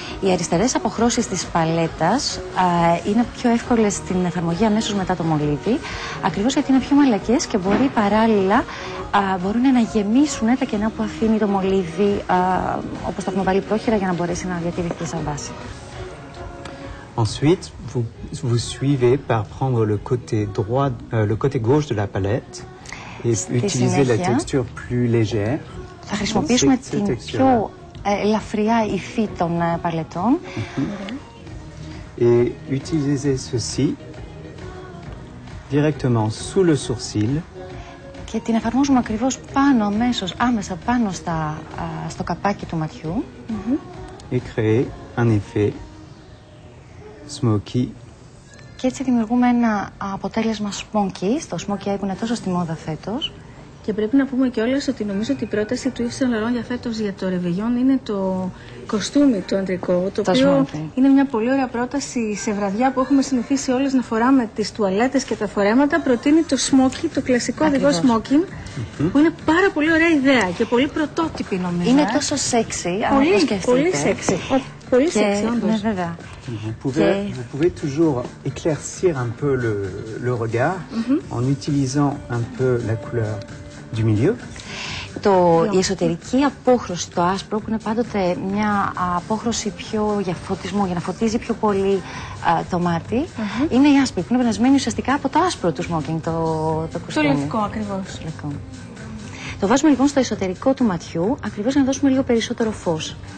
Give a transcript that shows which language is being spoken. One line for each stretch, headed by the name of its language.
Greek: Οι αριστερές αποχρώσεις της παλέτας είναι πιο εύκολες στην εφαρμογή αμέσως μετά το μολύβι, ακριβώς γιατί είναι πιο μαλακές και μπορεί παράλληλα μπορούν να γεμίσουν τα κενά που αφήνει το μολύβι, όπως το έχουμε βάλει πρόχειρα, για να μπορέσει να διατηρηθεί σαν βάση.
French: Ensuite, vous suivez par prendre le côté gauche de la palette et utiliser la texture plus légère.
Greek: Θα χρησιμοποιήσουμε την πιο ελαφριά υφή των παλετών.
French: Et utilisez ceci directement sous le sourcil.
Greek: Και την εφαρμόζουμε ακριβώς πάνω, άμεσα πάνω στο καπάκι του ματιού.
French: Et créer un effet smoky.
Greek: Και έτσι δημιουργούμε ένα αποτέλεσμα smoky, στο smoky eye που είναι τόσο στη μόδα φέτος. Και πρέπει να πούμε κιόλας ότι νομίζω ότι η πρόταση του Yves Saint Laurent για φέτος για το Ρεβεγιόν είναι το κοστούμι το αντρικό, το οποίο είναι μια πολύ ωραία πρόταση σε βραδιά που έχουμε συνηθίσει όλες να φοράμε τις τουαλέτες και τα φορέματα. Προτείνει το smoky, το κλασικό οδηγό smoking, που είναι πάρα πολύ ωραία ιδέα και πολύ πρωτότυπη νομίζω. Είναι τόσο sexy, αν το σκεφτείτε. Πολύ sexy. Πολύ sexy, όντως. Ναι, βέβαια.
French: Vous pouvez toujours éclaircir un peu le regard en utilisant un peu la couleur du milieu.
Greek: Η εσωτερική απόχρωση, το άσπρο, που είναι πάντοτε μια απόχρωση πιο για φωτισμό, για να φωτίζει πιο πολύ το μάτι, είναι η άσπρη, που είναι περασμένη ουσιαστικά από το άσπρο του smoking, το κουστούμι. Το λευκό ακριβώς. Το βάζουμε λοιπόν στο εσωτερικό του ματιού, ακριβώς για να δώσουμε λίγο περισσότερο φως.